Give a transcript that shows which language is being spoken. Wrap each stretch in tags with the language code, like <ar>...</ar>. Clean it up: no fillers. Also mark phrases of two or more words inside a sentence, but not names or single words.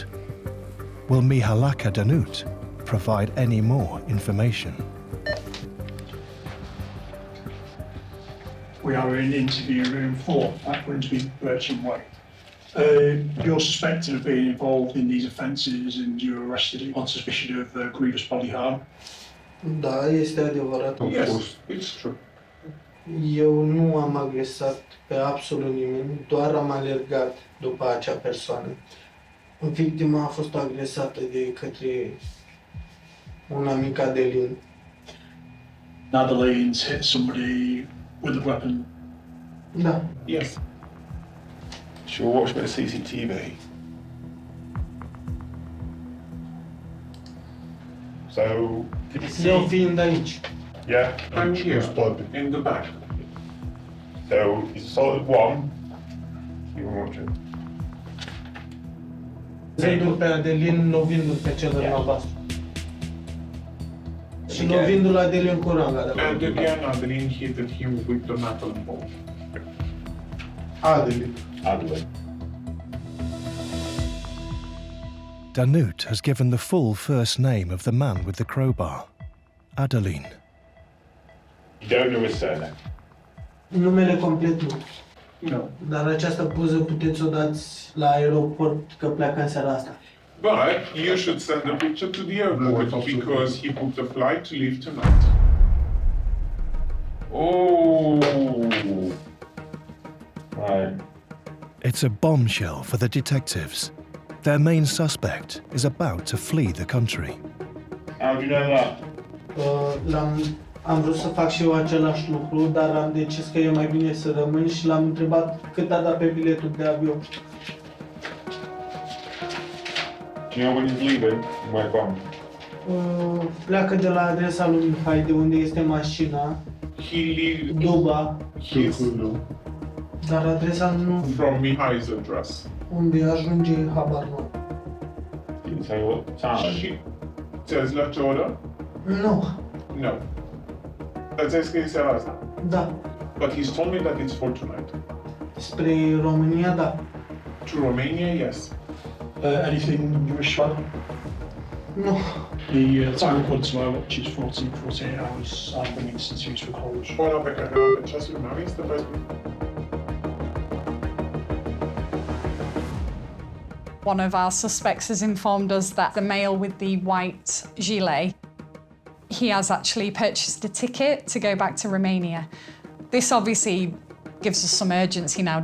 <en>Will Mihalaka Danut provide any more information? We are in interview room 4 at Grimsby Birchin Way. You're suspected of being involved in these offences and you were arrested on suspicion of grievous bodily harm.</en> <ro>Da, este adevărat.</ro> <en>Yes, it's true.</en> <ro>Eu nu am agresat pe absolut nimeni, doar am alergat după acea persoană. Victima a fost agresată de către un amic Adelin.</ro> <en>Adelines hit somebody with a weapon.</en> <ro>Da.</ro> <en>Yes. Should we watch a bit of CCTV? So, did you see? Eu fiind aici. Yeah, And here, blood in the back. So, he's assaulted one. You can watch it.</en> <ro>Vându-l pe Adelin, lovindu-l pe cel în albastru. Și lovindu-l Adelin cu ranga.</ro> <en>And again, Adeline hit that him with the metal ball. Adelin. Adeline. Danut has given the full first name of the man with the crowbar, Adeline. You don't know his surname?</en> <ro>Numele complet nu.</ro> <en>No.</en> <ro>Dar această poză puteți o dați la aeroport că pleacă în seara asta.</ro> <en>But you should send a picture to the airport because he booked a flight to leave tonight. Oh. Right. It's a bombshell for the detectives. Their main suspect is about to flee the country. How do you know that?</en> <ro>Am vrut să fac și eu același lucru, dar am decis că e mai bine să rămân și l-am întrebat cât a dat pe biletul de avion.</ro> <en>Do you know when he's leaving? Where from?</en> <ro>Pleacă de la adresa lui Mihai, de unde este mașina. Duba. Dar adresa nu...</ro> <en>From Mihai's address.</en> <ro>Unde ajunge, habar nu.</ro> <en>Didn't tell you what time.</en> <ro>Ți-ați luat order? Nu.</ro> <en>No.</en> <ro>Dar ți-ai scris seara asta? Da.</ro> <en>But he's told me that it's for tonight.</en> <ro>Spre România, da.</ro> <en>To Romania, yes. Anything you wish to add? No. The time according to my watch is 48 hours and the instance used for college.</en> <ro>Bueno, pe care ceasul meu este 14.</ro> <en>One of our suspects has informed us that the male with the white gilet, he has actually purchased a ticket to go back to Romania. This obviously gives us some urgency now.</en>